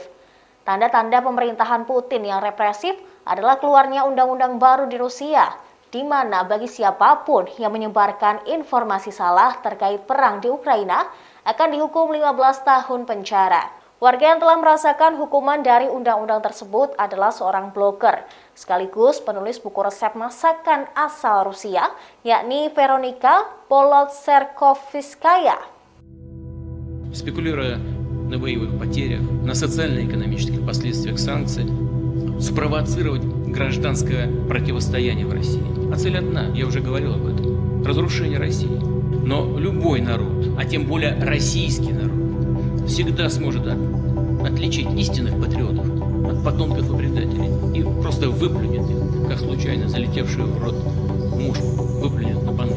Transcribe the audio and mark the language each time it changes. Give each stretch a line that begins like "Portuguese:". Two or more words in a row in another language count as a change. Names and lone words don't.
Indonesian: Tanda-tanda pemerintahan Putin yang represif adalah keluarnya undang-undang baru di Rusia, di mana bagi siapapun yang menyebarkan informasi salah terkait perang di Ukraina akan dihukum 15 tahun penjara. Warga yang telah merasakan hukuman dari undang-undang tersebut adalah seorang blogger, sekaligus penulis buku resep masakan asal Rusia, yakni Veronika Polotserkovskaya.
Russian: Спекулируя на боевых потерях, на социально-экономических последствиях санкций, спровоцировать гражданское противостояние в России. А цель одна, я уже говорил об этом, разрушение России. Но любой народ, а тем более российский народ, всегда сможет отличить истинных патриотов от потомков и предателей и просто выплюнет их, как случайно залетевшую в рот мушку, выплюнет на панель.